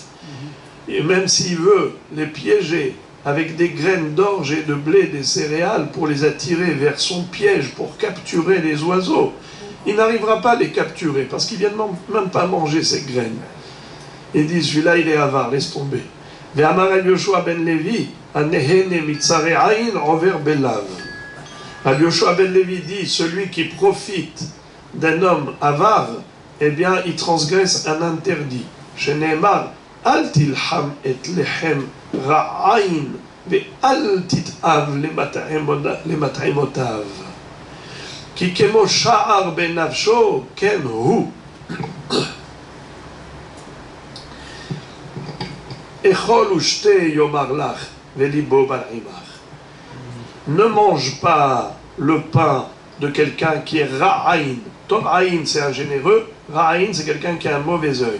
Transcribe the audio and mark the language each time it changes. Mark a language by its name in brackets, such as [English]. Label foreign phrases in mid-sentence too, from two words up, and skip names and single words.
[French] Et même s'il veut les piéger avec des graines d'orge et de blé, des céréales, pour les attirer vers son piège, pour capturer les oiseaux, il n'arrivera pas à les capturer, parce qu'ils ne viennent même pas manger ces graines. Il dit, celui-là, il est avare, laisse tomber. [Hebrew] ואמר רבי יהושע בן לוי הנהנה מצר עין עובר בלאו. [French] Rabbi Yoshua ben Levi dit, celui qui profite d'un homme avare, eh bien, il transgresse un interdit. [Hebrew] שנאמר אל תלחם את לחם רע עין ואל תתאו למטעמותיו. כי כמו שער בנפשו כן הוא. [French] Ne mange pas le pain de quelqu'un qui est ra'ain. Toraïn, c'est un généreux. Ra'ain, c'est quelqu'un qui a un mauvais œil.